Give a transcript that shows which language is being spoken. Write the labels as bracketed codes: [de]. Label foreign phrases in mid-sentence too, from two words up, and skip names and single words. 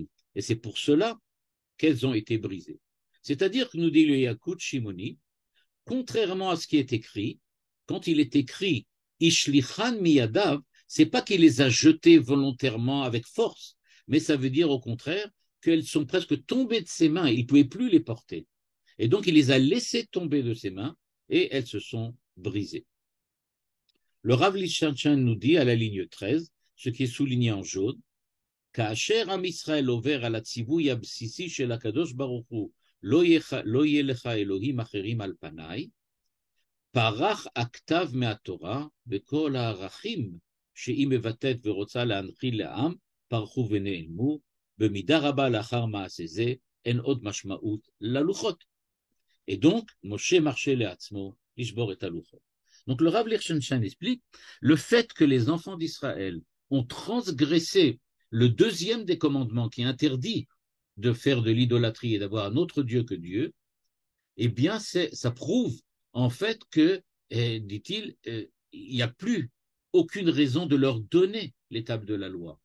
[fr] Et c'est pour cela qu'elles ont été brisées. C'est-à-dire que nous dit le Yalkut Shimoni, contrairement à ce qui est écrit, quand il est écrit [he] ישליכן מידיו, [fr] c'est pas qu'il les a jetées volontairement avec force, mais ça veut dire au contraire qu'elles sont presque tombées de ses mains, il ne pouvait plus les porter. Et donc il les a laissées tomber de ses mains et elles se sont brisées. Le Rav Lichtenstein nous dit à la ligne 13, ce qui est souligné en jaune, [he] כאשר עם ישראל עובר על הציווי הבסיסי של הקדוש ברוך הוא, לא יהיה לך אלוהים אחרים על פניי, פרח הכתב מהתורה, וכל הערכים שהיא מבטאת ורוצה להנחיל לעם, פרחו ונעלמו, במידה רבה לאחר מעשה זה, אין עוד משמעות ללוחות. [fr] Et donc, Moshe marchait [he] לעצמו לשבור את הלוחות. [fr] Donc le Rav Lichtenstein explique le fait que les enfants d'Israël ont transgressé le deuxième des commandements qui interdit de faire de l'idolâtrie et d'avoir un autre Dieu que Dieu, eh bien, ça prouve en fait que, dit-il, il n'y a plus aucune raison de leur donner les tables de la loi.